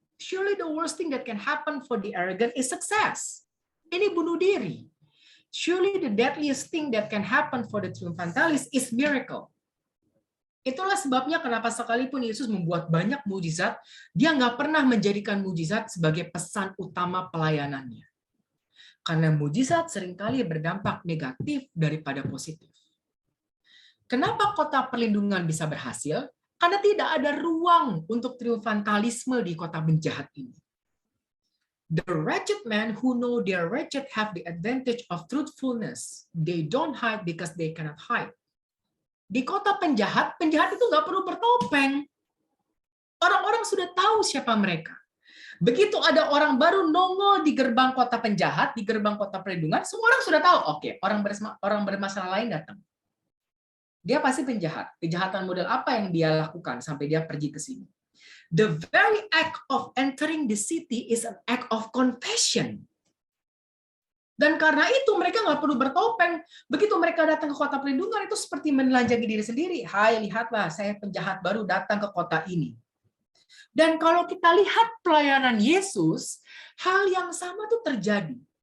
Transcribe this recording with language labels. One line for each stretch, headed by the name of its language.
English: Surely the worst thing that can happen for the arrogant is success.
Indonesian: Ini bunuh diri.
English: Surely the deadliest thing that can happen for the triumphalist is miracle.
Indonesian: Itulah sebabnya kenapa sekalipun Yesus membuat banyak mujizat, dia nggak pernah menjadikan mujizat sebagai pesan utama pelayanannya. Karena mujizat seringkali berdampak negatif daripada positif. Kenapa kota perlindungan bisa berhasil? Karena tidak ada ruang untuk triumfantalisme di kota penjahat ini.
English: The wretched men who know they are wretched have the advantage of truthfulness. They don't hide because they cannot hide.
Indonesian: Di kota penjahat, penjahat itu nggak perlu bertopeng. Orang-orang sudah tahu siapa mereka. Begitu ada orang baru nongol di gerbang kota penjahat, di gerbang kota perlindungan, semua orang sudah tahu, oke, orang bermasalah lain datang. Dia pasti penjahat. Kejahatan model apa yang dia lakukan sampai dia pergi ke sini?
English: The very act of entering the city is an act of confession.
Indonesian: Dan karena itu mereka nggak perlu bertopeng. Begitu mereka datang ke kota perlindungan itu seperti menelanjangi diri sendiri. Hai, lihatlah, saya penjahat baru datang ke kota ini. Dan kalau kita lihat pelayanan Yesus, hal yang sama tuh terjadi.